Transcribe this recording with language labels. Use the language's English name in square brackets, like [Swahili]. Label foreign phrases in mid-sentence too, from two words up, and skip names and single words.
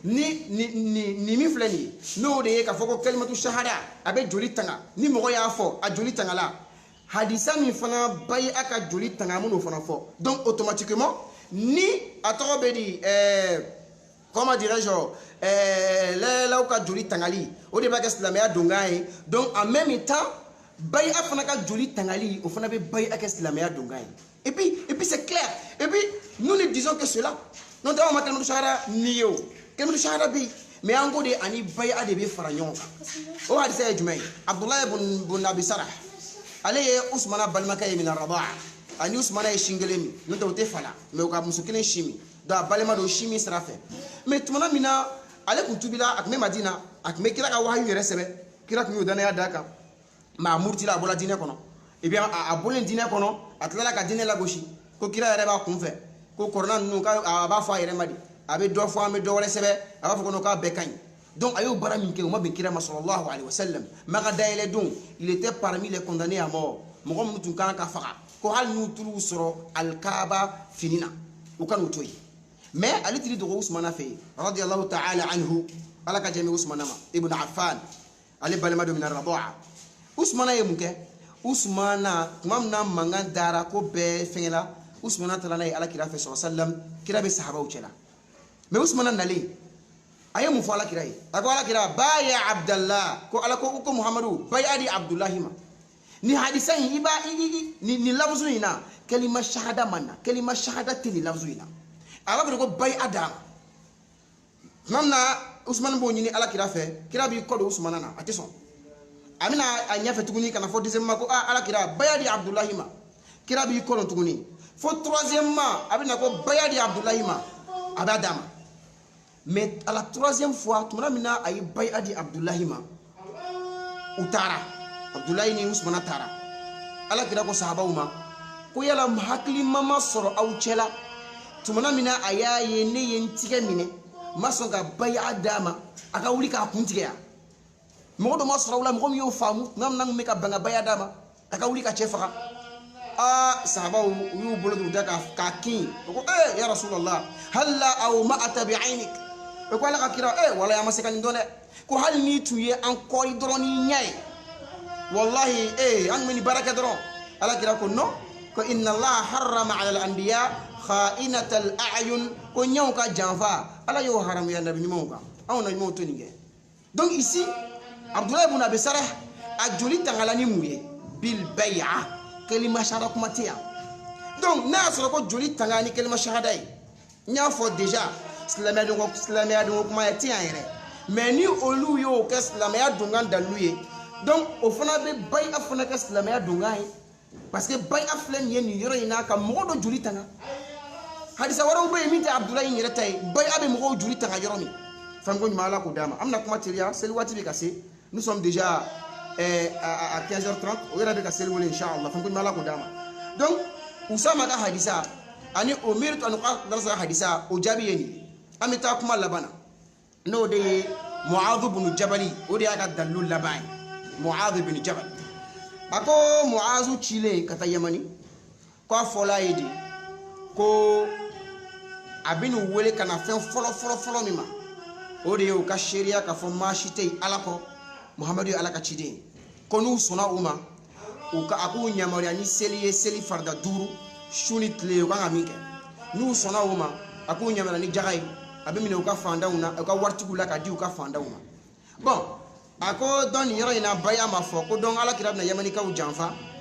[Bambara] ni min filɛ nin ye n'o de ye k'a fɔ ko kalimatu shahada a bɛ joli tanga ni mɔgɔ y'a fɔ a joli tangala hadisa min fana baya a ka joli tanga mun n'o fana fɔ [French] donc automatiquement [Bambara] ni a tɔgɔ bɛ di [French] comment dirais-je [Bambara] lɛlaw ka joli tangali o de b'a kɛ silamɛya dongan ye [French] donc en même temps [Bambara] baya fana ka joli tangali o fana bɛ baya kɛ silamɛya dongan ye [French] et puis c'est clair et puis nous ne disons que cela [Bambara] non tɛ anw ma kalimatu shahada ni ye o kalimatu shahada bɛ yen mais an ko de ani baya de bɛ fara ɲɔgɔn kan o hadisa ye jumɛn ye abdulayi bun abi sarah ale ye usmana balimakɛ ye mina radaa ani usmana ye sin kelen min n'o tɛ o tɛ fala mais o ka muso kelen si min donc a balima don si min sira fɛ mais tumana min na ale tun tubila a tun bɛ madina a tun bɛ kira ka wahayu yɛrɛ sɛbɛn kira tun y'o danaya d'a kan mais a murutila a bɔra diinɛ kɔnɔ [French] et bien [Bambara] a bɔlen diinɛ kɔnɔ a tilala ka diinɛ lagosi ko kira yɛrɛ b'a kunfɛ ko kɔrɔna ninnu k'a b'a fɔ a yɛrɛ ma de a bɛ dɔ fɔ an bɛ dɔ wɛrɛ sɛbɛn a b'a fɔ ko k'a bɛɛ ka ɲi donc a y'o baara min kɛ o ma bɛn kira ma [Arabic] صلى الله عليه وسلم [Bambara] maka dayɛlɛ don [French] il était parmi les condamnés à mort [Bambara] mɔgɔ minnu tun kan ka faga ko hali n'u tul'u sɔrɔ alkaaba fini na u ka n'u to yen mais ale tiri dogo usmana fɛ yen [Arabic] رضي الله تعالى عنه [Bambara] ala ka jɛmi usmana ma ibn affan ale balima dɔ mina radaa usmana ye mun kɛ usmana tuma min na mankan dara ko bɛɛ fɛngɛla usmana taara n'a ye ala kira fɛ [Arabic] صلى الله عليه وسلم [Bambara] kira bɛ sahabaw cɛla mais usmana nalen a ye mun fɔ ala kira ye a ko ala kira baya abdallah ko ala ko muhamadu baya di abdullahi ma ni hadisa in i b'a ni lafzu in na kalima shahada man na kalima shahada tɛ ni lafzu in na a b'a fɔ ko baya d'a ma tuma min na usman b'o ɲini ala kira fɛ kira b'i kɔ don usmana na a tɛ sɔn a bɛna a ɲɛfɛ tuguni ka na fɔ deuxièmement ko ala kira baya di abdullahi ma kira b'i kɔ don tuguni fo troisièmement a bɛna ko baya di abdullahi ma a b'a d'a ma [French] mais à la troisième fois [Bambara] tumana min na a ye baya di abdullahi ma u taara abdullahi ni usmana taara ala kira ko sahabaw ma ko yala hakili ma sɔrɔ aw cɛla tumana min na a y'a ye ne ye n tigɛ minɛ ma sɔn ka baya d'a ma a ka wuli k'a kun tigɛ yan mɔgɔ dɔ ma sɔrɔ aw la mɔgɔ min y'o faamu tuma min na n bɛ ka ban ka baya d'a ma a ka wuli ka cɛ faga sahabaw u y'u bolo don u da k'a kin o ko [Arabic] يا رسول الله هلا أومأت بعينك [Bambara] o ko ala ka kira wala ya ma se ka nin dɔn dɛ ko hali n'i tun ye an kɔri dɔrɔn n'i ɲɛ ye wallahi an bɛ nin baara kɛ dɔrɔn ala kira ko non ko [Arabic] إن الله حرم على الأنبياء خائنة الأعين [Bambara] ko ɲɛw ka janfa ala y'o haramuya nabi ɲumanw kan anw na ɲumanw to nin kɛ [French] donc ici [Bambara] abdulayi ibn abi sarah a joli tangala ni mun ye [Arabic] بالبيعة [Bambara] kalima shahada kuma tɛ yan donc n'a y'a sɔrɔ ko joli tanga ni kalima shahada ye n y'a fɔ déjà silamɛya donko kuma ye tɛ yan yɛrɛ mais ni olu y'o kɛ silamɛya donkan dalilu ye donc o fana bɛ baya fana kɛ silamɛya donkan ye [French] parce que [Bambara] baya filɛ nin ye nin yɔrɔ in na ka mɔgɔ dɔ joli tanga hadisa wɛrɛw bɛ yen min tɛ abdulayi in yɛrɛ ta ye baya bɛ mɔgɔw joli tanga yɔrɔ min fɛn ko ɲuman ala k'o d'a ma an bɛna kuma teliya seli waati bɛ ka se [French] nous sommes déjà à 15h30 [Bambara] o yɛrɛ bɛ ka seli wele inchallah fɛn ko ɲuman ala k'o d'a ma donc usama ka hadisa ani o meritu ani darasa hadisa o jaabi ye nin ye an bɛ taa kuma laban na n'o de ye mu'adh bin jabali o de y'a ka dalilu laban ye mu'adh bin jabal a ko mu'adh cilen ka taa yamani ko a fɔla ye de ko a bɛ n'u wele ka na fɛn fɔlɔ min ma o de ye u ka seereya k'a fɔ maa si tɛ yen ala kɔ muhamadu ye ala ka ciden ye ko n'u sɔnna u ma a k'u yamaruya ni seli ye seli farida 5 su ni tile u kan ka min kɛ n'u sɔnna o ma a k'u ɲamana ni jaga ye a bɛ minɛ u ka fandanw na u ka waritigiw la ka di u ka fandanw ma bon a ko dɔn nin yɔrɔ in na baya ma fɔ ko dɔn alakira bɛna yamanikaw janfa